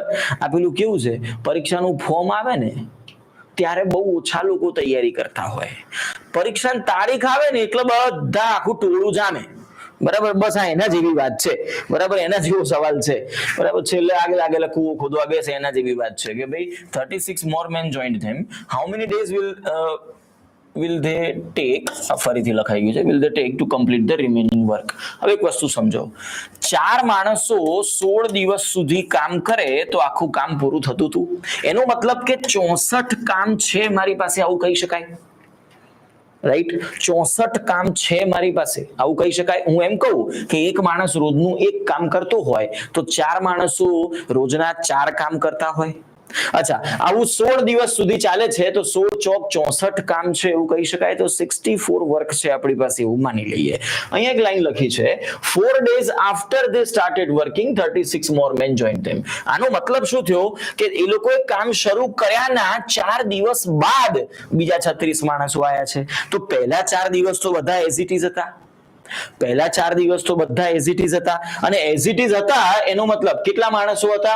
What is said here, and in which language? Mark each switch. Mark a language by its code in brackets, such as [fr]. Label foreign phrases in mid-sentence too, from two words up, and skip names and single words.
[gu] આ પેલું કેવું છે, પરીક્ષાનું ફોર્મ આવે ને ત્યારે બહુ ઓછા લોકો તૈયારી કરતા હોય. પરીક્ષાની તારીખ આવે ને એટલે બધા આખું ટોળું જામે, બરાબર. બસ આ એના જેવી વાત છે, બરાબર. એના જેવો સવાલ છે, બરાબર. છેલ્લે આગળ કૂવો ખોદવા બેસે એના જેવી વાત છે કે ભાઈ [en] 36 more men joined them. How many days will they take, [gu] ફરીથી લખાઈ ગયું છે, [en] will they take to complete the remaining work. [gu] હવે એક વસ્તુ સમજો, 4 માણસો 16 દિવસ સુધી કામ કરે તો આખું કામ પૂરું થતું હતું. એનો મતલબ કે 64 કામ છે મારી પાસે, આવું કહી શકાય, રાઈટ. 64 કામ છે મારી પાસે, આવું કહી શકાય. હું એમ કહું કે એક માણસ રોજનું એક કામ કરતો હોય તો 4 માણસો રોજના 4 કામ કરતા હોય, અચ્છા, આવું 16 દિવસ સુધી ચાલે છે તો 16 ચોક 64 કામ છે એવું કહી શકાય. તો 64 વર્ક છે આપણી પાસે એવું માની લઈએ. અહીંયા એક લાઈન લખી છે [en] 4 days after they started working 36 more men joined them. [gu] આનો મતલબ શું થયો કે એ લોકોએ કામ શરૂ કર્યાના 4 દિવસ બાદ બીજા 36 માણસો આયા છે. તો પહેલા 4 દિવસ તો બધા [en] as it is [gu] હતા. પહેલા 4 દિવસ તો બધા [en] as it is [gu] હતા અને [en] as it is [gu] હતા એનો મતલબ કેટલા માણસો હતા?